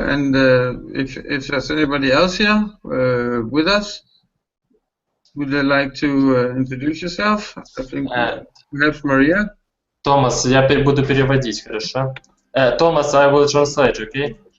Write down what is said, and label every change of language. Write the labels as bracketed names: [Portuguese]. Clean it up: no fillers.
[English] And if there's anybody else here with us, would you like to introduce yourself? I think perhaps Maria. [Russian] Thomas, я буду переводить, хорошо? [English] Thomas, I will translate, okay?